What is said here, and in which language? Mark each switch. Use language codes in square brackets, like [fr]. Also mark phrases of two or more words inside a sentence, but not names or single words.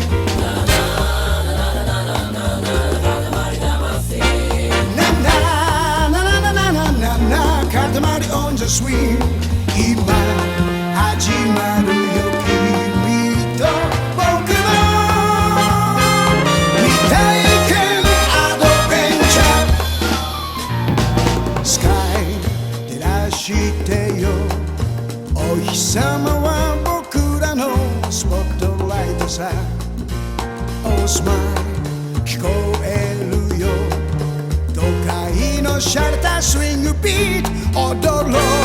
[en] Na na na na na na na, Katamari on the swing. [ja] 今始まるよ君と僕の未体験スカイ照らしてよお日様は僕らのスポットライトさおスマイル聞こえるよ都会のシャレたスイングビート踊ろう